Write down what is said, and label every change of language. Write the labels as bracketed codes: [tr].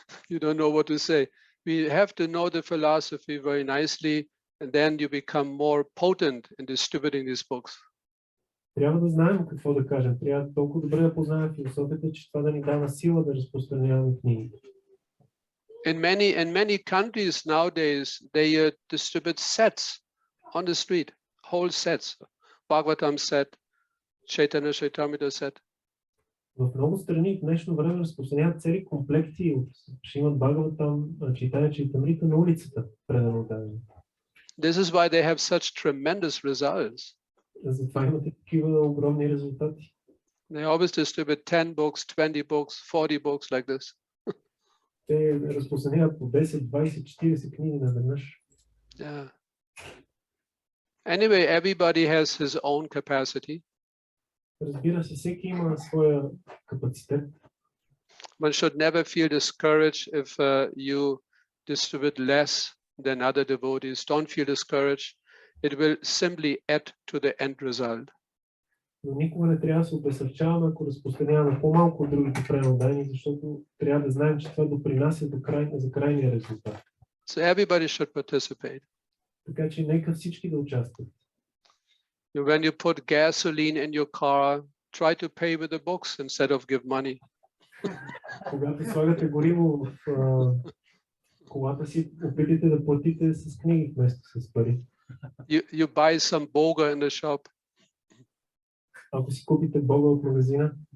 [en] You don't know what to say. We have to know the philosophy very nicely, and then you become more potent in distributing these books. [bg] Трябва да знаем какво да кажем. Трябва толкова добре да познаем философията, че това да ни дава сила да разпространяваме книги. [en] In many countries nowadays, they distribute sets on the street, whole sets, Bhagavatam set, Chaitanya Chaitamrita set. [bg] В много страни в днешно време разпространяват цели комплекти от Шримад Бхагаватам, Чайтания Чайтамрита на улицата, предано дадено. [en] This is why they have such tremendous results. [bg] Затова имате такива огромни резултати. [en] They always distribute 10 books, 20 books, 40 books like this. [bg] Те разпространяват по 10, 20, 40 книги наведнъж. [en] Yeah. Anyway, everybody has his own capacity. [bg] Разбира се, всеки има своя капацитет. [en] One should never feel discouraged if you distribute less than other devotees. Don't feel discouraged. It will simply add to the end result. [bg] Но никога не трябва да се обезсърчаваме, ако разпространяваме по-малко от другите пренодани, защото трябва да знаем, че това допринася за крайния резултат. [en] So everybody should participate. [bg] Така че нека всички да участват. [en] When you put gasoline in your car, try to pay with the books instead of give money. [bg] Когато слагате гориво в колата си, опитайте да платите с книги вместо с пари. [en] You buy some boga in the shop. [bg] Ако си купите бога от магазина,